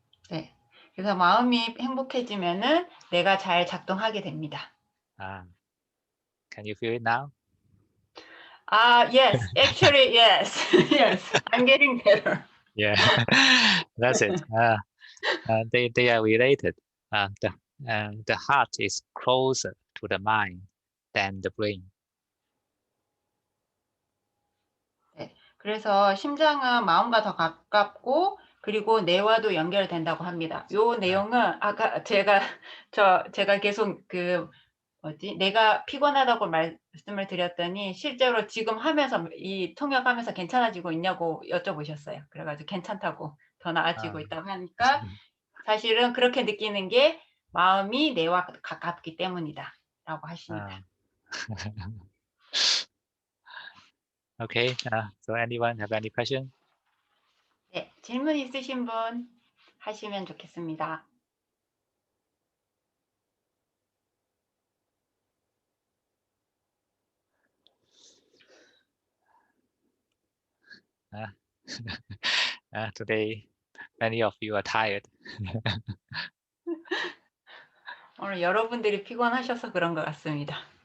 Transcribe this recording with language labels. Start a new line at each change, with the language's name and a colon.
Korean: 네, 그래서 마음이 행복해지면은 뇌가 잘 작동하게 됩니다.
English: Can you feel it now? Yes, actually, yes, yes, I'm getting better. Yeah, that's it. They are related. The heart is closer to the mind than the brain.
Korean: 네, 그래서 심장은 마음과 더 가깝고 그리고 뇌와도 연결된다고 합니다. 요 내용은 아까 제가 계속 내가 피곤하다고 말씀을 드렸더니 실제로 지금 하면서 이 통역하면서 괜찮아지고 있냐고 여쭤보셨어요. 그래가지고 괜찮다고 더 나아지고 있다고 하니까 사실은 그렇게 느끼는 게 마음이 뇌와 가깝기 때문이다라고 하십니다.
English: Okay. So anyone have any question?
Korean: 네, 질문 있으신 분 하시면 좋겠습니다.
English: Today, many of you are tired.
Korean: 오늘 여러분들이 피곤하셔서 그런 것 같습니다.